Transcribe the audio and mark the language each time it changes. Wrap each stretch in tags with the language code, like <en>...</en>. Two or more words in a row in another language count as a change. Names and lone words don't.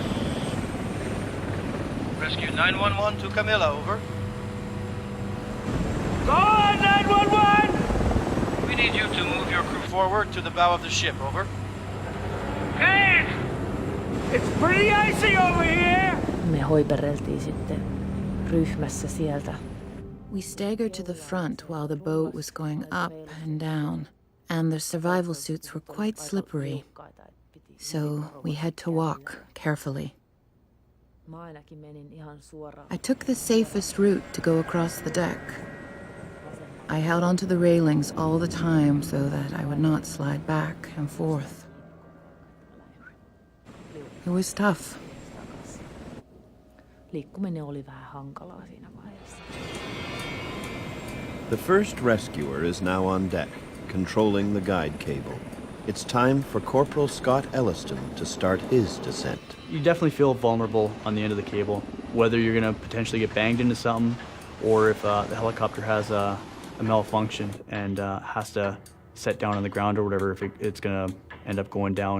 <en>Rescue 911 to Camilla, over. Go on, 911! We need you to move your crew forward to the bow of the ship, over. Hey! It's pretty icy over here!</en> <fi>Me hoipereltiin sitten ryhmässä sieltä.</fi> <en>We staggered to the front while the boat was going up and down, and the survival suits were quite slippery, so we had to walk carefully. I took the safest route to go across the deck. I held onto the railings all the time so that I would not slide back and forth. It was tough.</en> <fi>Liikkuminen oli vähän hankalaa siinä vaiheessa.</fi> <en>The first rescuer is now on deck, controlling the guide cable. It's time for Corporal Scott Elliston to start his descent. You definitely feel vulnerable on the end of the cable, whether you're going to potentially get banged into something or if the helicopter has a malfunction and has to set down on the ground or whatever, if it's going to end up going down.</en>